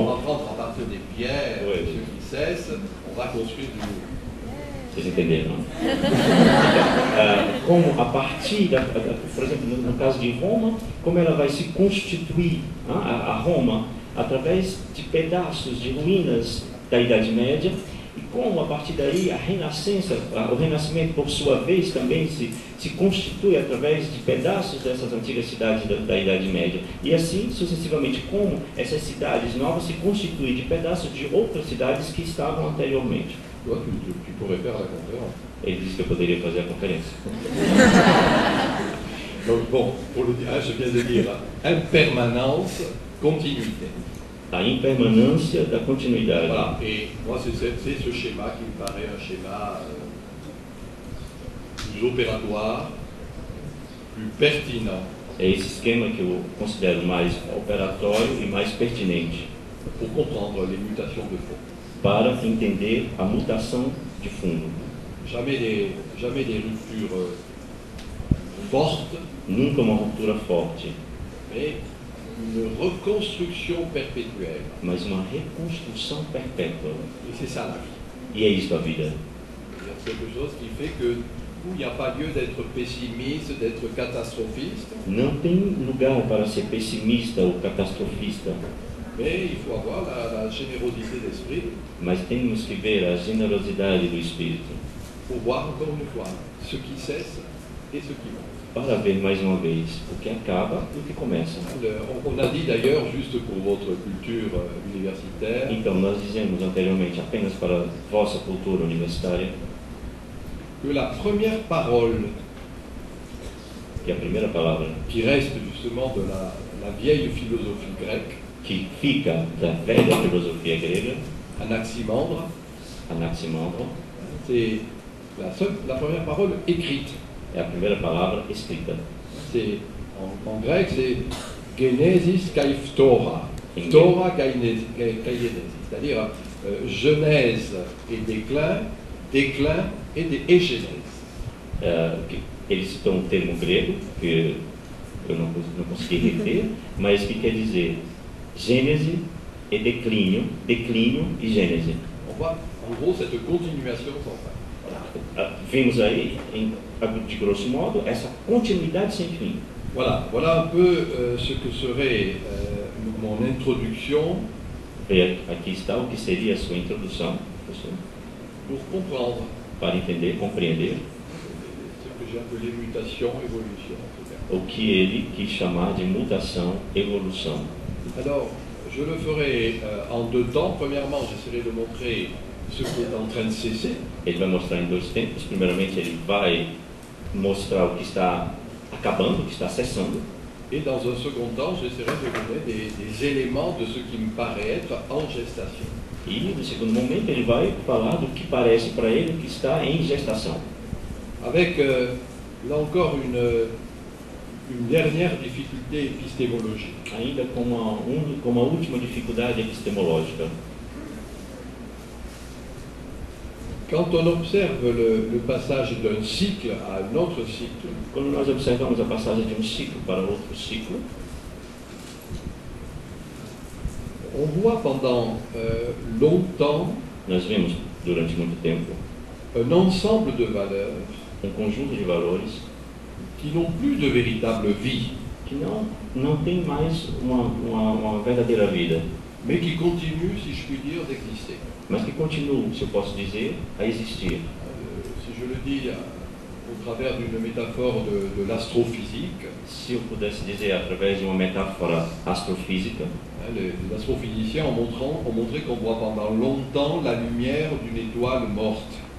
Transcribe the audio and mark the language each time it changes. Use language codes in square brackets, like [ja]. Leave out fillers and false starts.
[fr] On va prendre à partir des pierres, Oui. ceux qui cessent, on va construire du nouveau. [pt] vocês entenderam? Como a partir, por exemplo, no caso de Roma, como ela vai se constituir, a Roma, através de pedaços de ruínas da Idade Média, e como a partir daí a Renascença, o Renascimento por sua vez também se constitui através de pedaços dessas antigas cidades da Idade Média. E assim sucessivamente, como essas cidades novas se constituem de pedaços de outras cidades que estavam anteriormente. [fr] Toi, tu pourrais faire la conférence. [pt] Ele disse que eu poderia fazer a conferência. [fr] Donc bon, pour le dire, je viens de dire, impermanence, continuité. [pt] A impermanência da continuidade. [fr] Voilà, et moi c'est ce schéma qui me paraît un schéma plus opératoire, plus pertinent. [pt] É esse esquema que eu considero mais operatório e mais pertinente [fr] pour comprendre les mutations de fond. [pt] para entender a mutação de fundo. [fr] Jamais des ruptures fortes, [pt] Nunca uma ruptura forte, [fr] mais une reconstruction perpétuelle. [pt] mas uma reconstrução perpétua. [fr] Et c'est ça la vie. [pt] E é isso a vida. [fr] C'est quelque chose qui fait que où il n'y a pas lieu d'être pessimiste, d'être catastrophiste, [pt] Não tem lugar para ser pessimista ou catastrofista, [fr] Mais il faut avoir la générosité d'esprit [pt] Mas temos que ver a generosidade do Espírito [fr] pour voir encore une fois ce qui cesse et ce qui monte. [pt] para ver mais uma vez o que acaba e o que começa. [fr] On a dit d'ailleurs, juste pour votre culture universitaire, [pt] Então, nós dizemos anteriormente, apenas para a vossa cultura universitária, [fr] que la première parole [pt] que a primeira palavra [fr] qui reste justement de la vieille philosophie grecque, [pt] que fica da velha filosofia grega, [fr] Anaximandre, [pt] Anaximandro, [fr] c'est la première parole écrite. [pt] é a primeira palavra escrita. [fr] C'est, en grec, c'est Genesis kai phtora. Phtora kai Genesis, c'est-à-dire genèse et déclin, déclin et genèse. [pt] Ele citou um termo grego, que eu não consegui reter, mas que quer dizer gênese e declínio, declínio e gênese. [fr] On voit en gros cette continuation sans fin. [pt] Vemos aí, de grosso modo, essa continuidade sem fim. [fr] Voilà un peu ce que serait mon introduction. [pt] E aqui está o que seria a sua introdução, professor, [fr] Pour comprendre [pt] para entender, compreender [fr] ce que j'ai appelé mutation, évolution, etc. [pt] o que ele quis chamar de mutação, evolução. [fr] Alors, je le ferai en deux temps. Premièrement, j'essaierai de montrer ce qui est en train de cesser. [pt] Ele vai mostrar em dois tempos. Primeiramente, ele vai mostrar o que está acabando, o que está cessando. [fr] Et dans un second temps, j'essaierai de donner des éléments de ce qui me paraît être en gestation. [pt] E, no segundo momento, ele vai falar do que parece para ele que está em gestação. [fr] Avec, là encore, une dernière difficulté épistémologique. [pt] Ainda com uma última dificuldade epistemológica. [fr] Quand on observe le passage d'un cycle à un autre cycle, [pt] Quando nós observamos a passagem de um ciclo para outro ciclo, [fr] on voit pendant longtemps [pt] nós vemos durante muito tempo [fr] un ensemble de valeurs [pt] conjunto de valores [fr] qui n'ont plus de véritable vie, [pt] que não tem mais uma verdadeira vida, [fr] mais qui continuent, si je puis dire, d'exister. [pt] mas que continuam, se eu posso dizer, a existir. [fr] Si je le dis au travers d'une métaphore de l'astrophysique, [pt] Se eu pudesse dizer através de uma metáfora astrofísica, [fr] les astrophysiciens ont montré qu'on voit pendant longtemps la lumière d'une étoile morte.